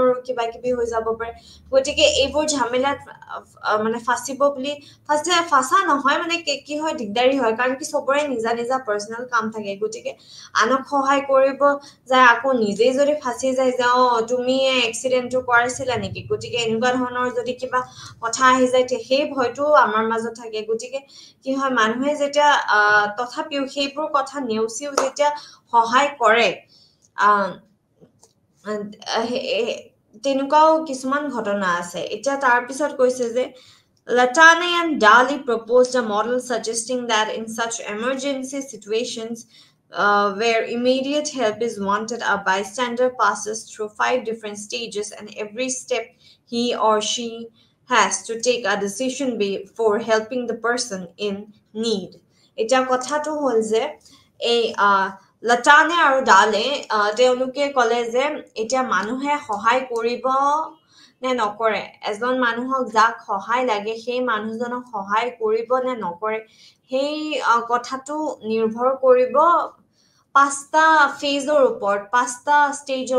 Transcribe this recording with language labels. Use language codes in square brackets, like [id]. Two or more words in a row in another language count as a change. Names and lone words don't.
[as] কিবা কিবি হৈ যাব পাৰে গতিকে এইবোৰ ঝামেলাত মানে ফাঁচিব বুলি ফাঁচা নহয় মানে কি হয় দিগদাৰী হয় কাৰণ কি চবৰে নিজা নিজা পাৰ্চনেল কাম থাকে গতিকে আনক সহায় কৰিব যায় আকৌ নিজেই যদি ফাঁচি যায় যে তুমি এক্সিডেণ্টটো কৰাইছিলা নেকি গতিকে এনেকুৱা ধৰণৰ যদি কিবা কথা আহি যায় সেই ভয়টো আমাৰ মাজত থাকে গতিকে কি হয় মানুহে যেতিয়া তথাপিও সেইবোৰ কথা নেওচিও যেতিয়া সহায় কৰে তেনেকুৱাও কিছুমান ঘটনা আছে এতিয়া তাৰ পিছত কৈছে যে [en] Latane and Dali proposed a model suggesting that in such emergency situations where immediate help is wanted, a bystander passes through 5 different stages, and every step he or she has to take a decision before helping the person in need. [as] এটা কথা তো হ'ল যে এই Latane আৰু Dale তেওঁলোকে ক'লে যে এতিয়া মানুহে সহায় কৰিব নে নকৰে এজন মানুহক যাক সহায় লাগে সেই মানুহজনক সহায় কৰিব নে নকৰে সেই কথাটো নিৰ্ভৰ কৰিব পাঁচটা ফেজৰ ওপৰত পাঁচটা ষ্টেজৰ